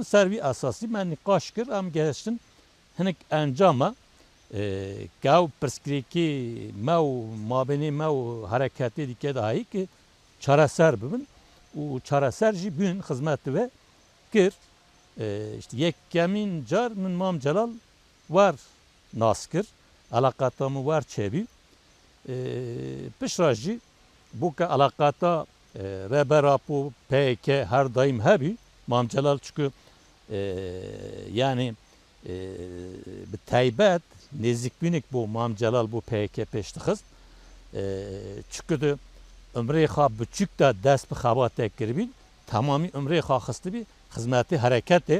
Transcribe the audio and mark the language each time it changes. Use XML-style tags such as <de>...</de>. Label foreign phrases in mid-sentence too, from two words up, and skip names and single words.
<ku>Ser vî esasî me nîqaş kir em gehiştin hinek encama ew pirsgirêkê me û mabênê me û hereketê dike de hayî ki çareser bibin û çareser jî bûn xizmetê ve kir. İşte yekemîn car min Mam Celal war nas kir. Alaqata min war çêbî. Pişra jî bu ki alaqata Reber Apu PK her daim hebî. Mam Celal çünkü yani bi taybet nêzîkbûnek bu Mam Celal bu PK pêş dixist. Çünkü de ömrê xwe biçûk da dest bi xebatê kiribî. Tamamî ömrê xwe xistibî xizmetê hereketê.</ku>